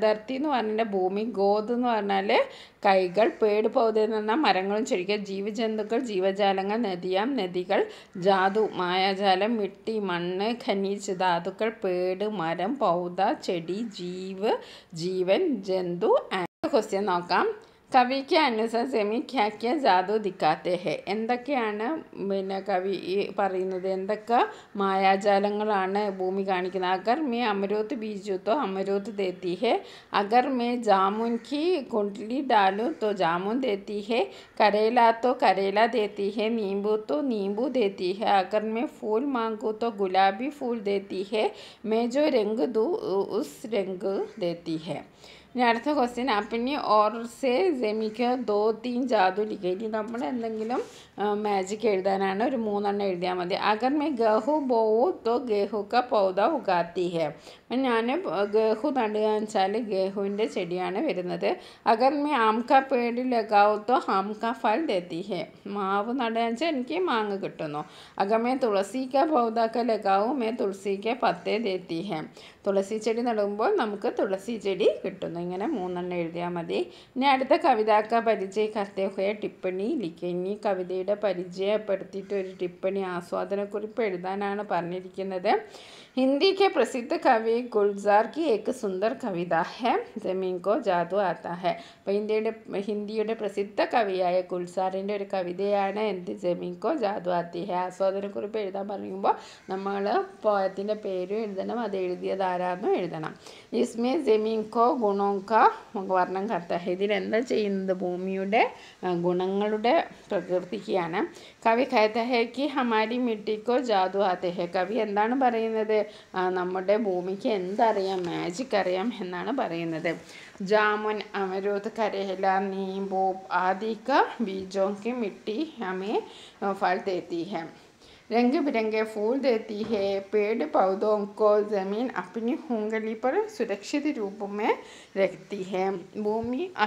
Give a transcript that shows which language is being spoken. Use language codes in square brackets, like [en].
[ml] ധർത്തി എന്ന് പറഞ്ഞാൽ ഭൂമി, ഗോദ് എന്ന് പറഞ്ഞാൽ കൈകൾ, പേട് പൗധ എന്ന് പറഞ്ഞാൽ മരങ്ങളും ചെടികൾ, ജീവജന്തുക്കൾ ജീവജാലങ്ങൾ, നദികൾ, ജാദു മായാജാലം, മിട്ടി മണ്ണ്, ഖനീജ് ധാതുക്കൾ, പേട് മരം, പൗധ ചെടി, ജീവൻ ജന്തു. ക്വസ്റ്റ്യൻ നോക്കാം. [hi] കവിക്ക് അനുസാർ ജമീൻ ക്യാ ക്യാ ജാദു ദിക്കാത്തെ ഹെ, [ml] എന്തൊക്കെയാണ് പിന്നെ കവി പറയുന്നത്, എന്തൊക്കെ മായാജാലങ്ങളാണ് ഭൂമി കാണിക്കുന്നത്? [hi] അഗർ മേ അമരൂത്ത് ബീജു തോ അമരൂത്ത് ദേത്തി ഹെ, അഗർ മേ ജാമുൻ की कुंडली डालूं तो जामुन देती है, करेला तो करेला देती है, नींबू तो नींबू देती है, अगर मैं फूल मांगूँ तो गुलाबी फूल देती है, मैं जो रंग दूँ उस रंग देती है. [ml] ഇനി അടുത്ത ക്വസ്റ്റ്യൻ, [hi] അപ്പിനി ഓർ സേ ജമിക്ക് 2-3 ജാദു ലിഖേ. [ml] ഇനി നമ്മൾ എന്തെങ്കിലും മാജിക് എഴുതാനാണ്, ഒരു 3 എണ്ണം എഴുതിയാൽ മതി. [hi] അഗർ മേ ഗഹു ബോവു തോ ഗേഹു ക പൗധ ഉഗാത്തി ഹെ, [ml] ഞാൻ ഗേഹു നടുക വെച്ചാൽ ഗേഹുവിൻ്റെ ചെടിയാണ് വരുന്നത്. [hi] അഗർ മേ ആം കാ പേട് ലഗാവു തോ ആം കാ ഫൽ ദേത്തി ഹെ, [ml] മാവ് നടുക വെച്ചാൽ എനിക്ക് മാങ്ങ കിട്ടുന്നു. [hi] അഗർ മേ തുളസി കാ പൗധ ക ലഗാവു മേ തുളസി കെ പത്തേ ദേത്തി ഹെ, [ml] തുളസി ചെടി നടുമ്പോൾ നമുക്ക് തുളസി ചെടി കിട്ടുന്നു. ഇങ്ങനെ 3 എണ്ണം എഴുതിയാൽ മതി. ഇനി അടുത്ത [hi] കവിതാക്ക പരിചയ കർത്തേ ഹുയ ടിപ്പണി ലിഖേ. [ml] ഇനി കവിതയുടെ പരിചയപ്പെടുത്തിയിട്ട് ഒരു ടിപ്പണി ആസ്വാദനക്കുറിപ്പ് എഴുതാനാണ് പറഞ്ഞിരിക്കുന്നത്. [hi] हिंदी के प्रसिद्ध कवि गुलजार की एक सुंदर कविता है जमीन को जादू आता है. [ml] അപ്പോൾ ഹിന്ദിയുടെ പ്രസിദ്ധ കവിയായ ഗുൽസാറിൻ്റെ ഒരു കവിതയാണ് എന്ത്, [hi] ജമീൻ കോ ജാദു ആത്തി ഹെ. [ml] ആസ്വാദനക്കുറിപ്പ് എഴുതാൻ പറയുമ്പോൾ നമ്മൾ പോയത്തിൻ്റെ പേരും എഴുതണം, അത് എഴുതിയത് ആരാന്നും എഴുതണം. [hi] ഇസ്മേ ജമീൻ കോ ഗുണോ കാ വർണ്ണം കർത്ത ഹെ, [ml] ഇതിലെന്താ ചെയ്യുന്നത്, ഭൂമിയുടെ ഗുണങ്ങളുടെ പ്രകീർത്തിക്കുകയാണ്. [hi] കവി കഹത്ത ഹെ കി ഹമാരി മിട്ടിക്കോ ജാദു ആത്തെ ഹെ, [ml] കവി എന്താണ് പറയുന്നത്, നമ്മുടെ ഭൂമിക്ക് എന്തറിയാം, മാജിക് അറിയാം എന്നാണ് പറയുന്നത്. [hi] जामुन अमरूद करेला नींबू आदि का बीजों की मिट्टी हमें फल देती है, रंग बिरंगे फूल देती है, पेड़ पौधों को ज़मीन अपनी उंगली पर सुरक्षित रूप में रखती है, भूमि